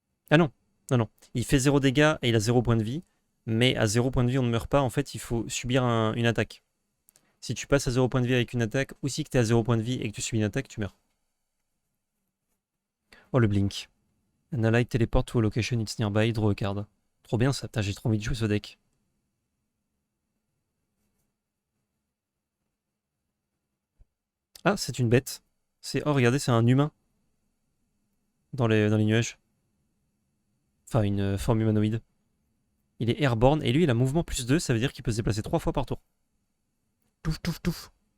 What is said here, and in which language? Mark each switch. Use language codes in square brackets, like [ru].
[fr] Ah non, non, non. Il fait 0 dégâts et il a 0 points de vie. Mais à 0 points de vie, on ne meurt pas. En fait, il faut subir une attaque. Si tu passes à 0 points de vie avec une attaque, ou si tu es à 0 points de vie et que tu subis une attaque, tu meurs. Oh, le Blink. [en] An ally teleport to a location it's nearby, draw a card. [fr] Trop bien ça, j'ai trop envie de jouer ce deck. Ah, c'est une bête. Oh, regardez, c'est un humain dans les nuages. Enfin, une forme humanoïde. Il est airborne et lui, il a mouvement +2, ça veut dire qu'il peut se déplacer 3 fois par tour. Touf, touf, touf.